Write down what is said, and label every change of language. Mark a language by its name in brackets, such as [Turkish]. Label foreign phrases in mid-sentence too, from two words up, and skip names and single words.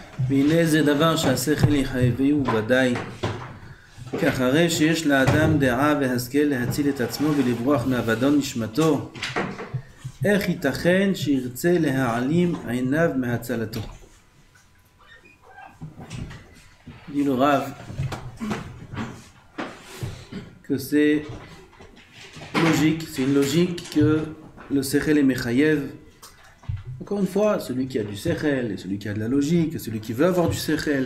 [Hebrew] והנה זה דבר שהשכל יחייבהו ודאי, כי אחרי שיש לאדם דעה והשכל להציל את עצמו ולברוח מאבדון נשמתו, איך ייתכן שירצה להעלים עיניו מהצלתו? [French] dit le Rav que c'est logique, c'est une logique que le Sechel est Mechayev. Encore une fois, celui qui a du Sechel et celui qui a de la logique, celui qui veut avoir du Sechel.